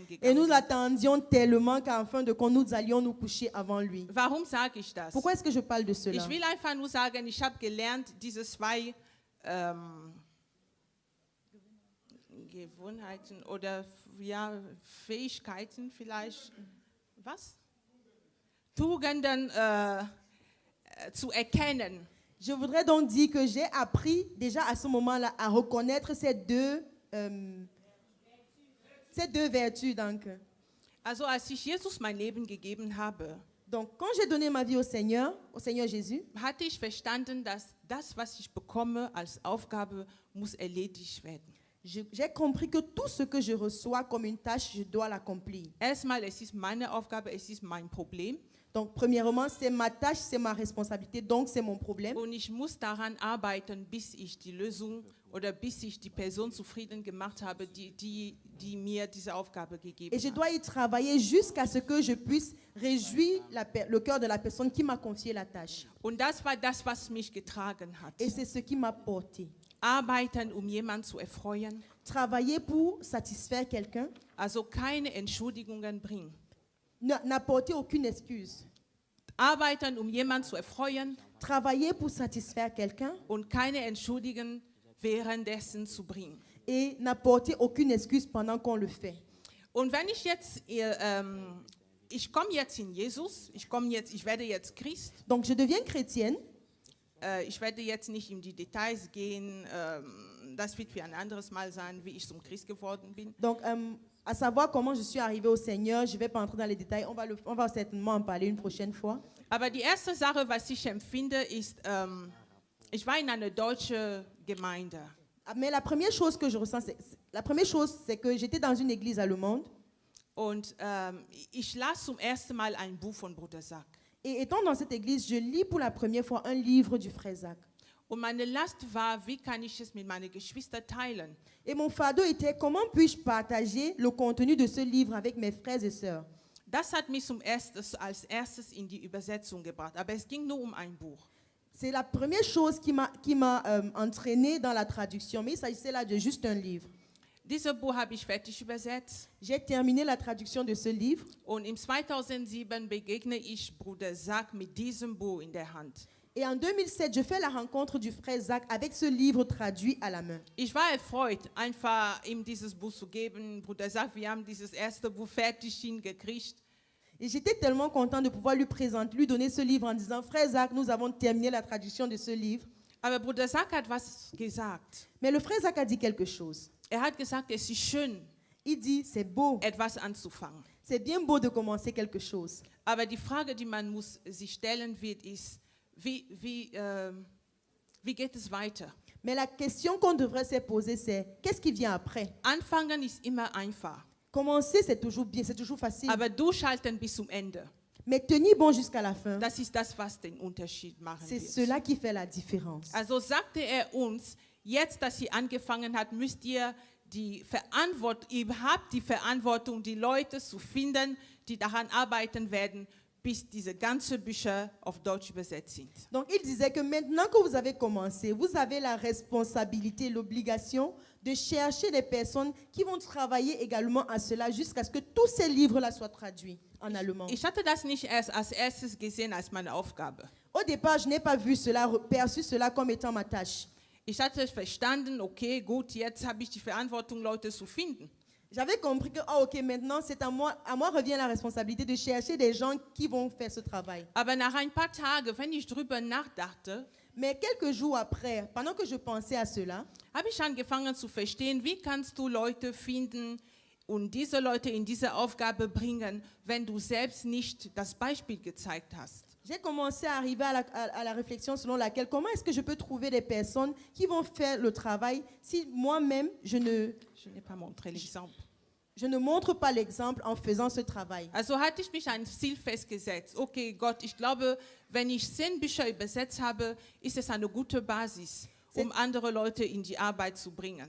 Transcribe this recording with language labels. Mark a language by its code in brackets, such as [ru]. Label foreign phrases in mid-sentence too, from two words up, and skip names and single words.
[fr] Et [de] gegangen [fr] nous [de] sind. [fr] l'attendions tellement qu'en fin de compte, nous allions nous coucher avant lui. [de] Warum sage ich das? [fr] Pourquoi est-ce que je parle de cela? [de] Ich will einfach nur sagen, ich habe gelernt, diese zwei Gewohnheiten oder ja, Fähigkeiten vielleicht, was? Tugenden zu erkennen. [fr] Je voudrais donc dire que j'ai appris déjà à ce moment-là à reconnaître ces deux vertus. [de] Also als ich Jesus mein Leben gegeben habe, [fr] Donc, quand j'ai donné ma vie au Seigneur Jésus, [de] hatte ich verstanden, dass das, was ich bekomme als Aufgabe, muss erledigt werden. [fr] j'ai compris que tout ce que je reçois comme une tâche, je dois l'accomplir. [de] Erstmal, es ist meine Aufgabe, es ist mein Problem. [fr] Donc, premièrement, c'est ma tâche, c'est ma responsabilité, donc c'est mon problème. [de] Und ich muss daran arbeiten, bis ich die Lösung oder bis ich die Person zufrieden gemacht habe, die mir diese Aufgabe gegeben [fr] Et je [de] hat. [fr] dois y travailler jusqu'à ce que je puisse réjouir le cœur de la personne qui m'a confié la tâche. [de] Und das war das, was mich getragen hat. [fr] Et c'est ce qui m'a porté. [de] Arbeiten, um jemanden zu erfreuen, [fr] Travailler pour satisfaire quelqu'un, [de] also keine Entschuldigungen bringen. [fr] n'apporter aucune excuse. [de] Arbeiten, um jemanden zu erfreuen [fr] Travailler pour satisfaire quelqu'un [de] und keine Entschuldigungen währenddessen zu bringen. [fr] et n'apporter aucune excuse pendant qu'on le fait. [de] Und wenn ich jetzt, ich komme jetzt in Jesus, ich werde jetzt Christ, [fr] Donc je deviens chrétienne. [de] ich werde jetzt nicht in die Details gehen, das wird für ein anderes Mal sein, wie ich zum Christ geworden bin. [fr] Donc à savoir comment je suis arrivée au Seigneur, je ne vais pas entrer dans les détails, on va certainement en parler une prochaine fois. [de] Aber die erste Sache, was ich empfinde, ist, ich war in einer deutschen Gemeinde. [fr] Mais la première chose que je ressens, c'est que j'étais dans une église allemande. [de] Und ich las zum ersten Mal ein Buch von Bruder Sack. [fr] Et étant dans cette église, je lis pour la première fois un livre du frère Zach. [de] Und meine Last war, wie kann ich es mit meinen Geschwistern teilen? [fr] Et mon fardeau était comment puis-je partager le contenu de ce livre avec mes frères et sœurs. [de] Das hat mich als erstes in die Übersetzung gebracht. Aber es ging nur um ein Buch. [fr] C'est la première chose qui m'a entraînée dans la traduction, mais il s'agissait là de juste un livre. [de] Dieses Buch habe ich fertig übersetzt. [fr] J'ai terminé la traduction de ce livre. [de] Und im 2007 begegne ich Bruder Sack mit diesem Buch in der Hand. [fr] Et en 2007, je fais la rencontre du frère Zach avec ce livre traduit à la main. [de] Ich war erfreut, einfach ihm dieses Buch zu geben. Bruder Sack, wir haben dieses erste Buch fertig hingekriegt. [fr] Et j'étais tellement content de pouvoir lui présenter, lui donner ce livre en disant, frère Zach, nous avons terminé la traduction de ce livre. [de] Aber Bruder Sack hat was gesagt. [fr] Mais le frère Zach a dit quelque chose. [de] Er hat gesagt, es ist schön, [fr] Il dit, c'est beau, [de] etwas anzufangen. [fr] c'est bien beau de commencer quelque chose. [de] Aber die Frage, die man sich stellen wird, ist, wie geht es weiter? [fr] Mais la question qu'on devrait se poser, c'est, qu'est-ce qui vient après? [de] Anfangen ist immer einfach, [fr] Commencer, c'est toujours bien, c'est toujours facile. [de] aber durchhalten bis zum Ende, [fr] Mais tenir bon jusqu'à la fin, [de] das ist das, was den Unterschied machen [fr] c'est [de] wird. [fr] cela qui fait la différence. [de] Also sagte er uns, jetzt, dass sie angefangen hat, müsst ihr ihr habt die Verantwortung, die Leute zu finden, die daran arbeiten werden, bis diese ganzen Bücher auf Deutsch übersetzt sind. [fr] Donc il disait que maintenant que vous avez commencé, vous avez la responsabilité, l'obligation de chercher des personnes qui vont travailler également à cela jusqu'à ce que tous ces livres-là soient traduits en allemand. [de] Ich hatte das nicht erst als erstes gesehen als meine Aufgabe. [fr] Au départ, je n'ai pas vu cela, perçu cela comme étant ma tâche. [de] Ich hatte verstanden, okay, gut, jetzt habe ich die Verantwortung, Leute zu finden. [fr] J'avais compris que, ah, ok, maintenant c'est à moi revient la responsabilité de chercher des gens qui vont faire ce travail. [de] Aber nach ein paar Tagen, wenn ich drüber nachdachte, [fr] Mais quelques jours après, pendant que je pensais à cela, [de] habe ich angefangen zu verstehen, wie kannst du Leute finden und diese Leute in diese Aufgabe bringen, wenn du selbst nicht das Beispiel gezeigt hast. [fr] j'ai commencé à arriver à la réflexion selon laquelle comment est-ce que je peux trouver des personnes qui vont faire le travail si moi-même Je n'ai pas montré l'exemple. je ne montre pas l'exemple en faisant ce travail. [de] Also hatte ich mich ein Ziel festgesetzt. Okay, Gott, ich glaube, wenn ich 10 Bücher übersetzt habe, ist es eine gute Basis, um andere Leute in die Arbeit zu bringen.